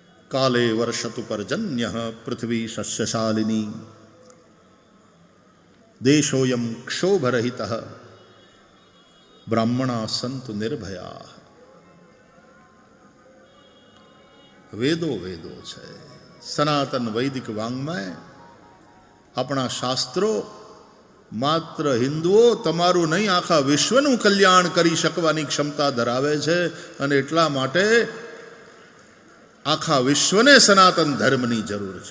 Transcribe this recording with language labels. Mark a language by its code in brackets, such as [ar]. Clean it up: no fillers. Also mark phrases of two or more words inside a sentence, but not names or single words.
[sa] काले वर्षतु पर्जन्यः पृथ्वी सस्यशालिनी देशोऽयं क्षोभरहितः ब्राह्मणा सन्तु निर्भया। [gu] वेदो वेदो છે, સનાતન વૈદિક વાંગ્મય, આપણા શાસ્ત્રો માત્ર હિન્દુઓ તમારું નહીં આખા વિશ્વનું કલ્યાણ કરી શકવાની ક્ષમતા ધરાવે છે અને એટલા માટે આખા વિશ્વને સનાતન ધર્મની જરૂર છે.